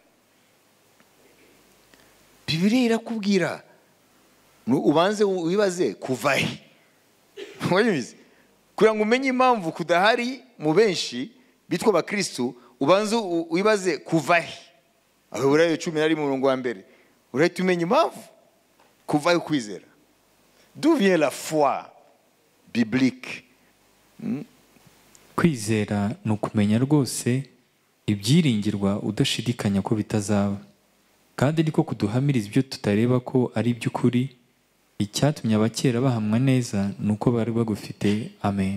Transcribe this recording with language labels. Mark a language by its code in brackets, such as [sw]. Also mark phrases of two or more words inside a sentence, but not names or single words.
[rw] Bibiliya irakubwira, ubanze wibaze kuva he. Wabizi? Kugira ngo umenye impamvu kudahari mu benshi bitwa abakristo, ubanze wibaze kuva he. Abaheburayo 10:1 urahita umenya impamvu kuva he kwizera. [fr] D'où vient la foi biblique? [rw] Kwizera ni ukumenya rwose ibyiringirwa udashidikanya ko bitazaba, kandi niko kuduhamiriza ibyo tutareba ko ari iby'ukuri. Icyatumye abakera bahamwa neza ni uko bari bagufite. Amen.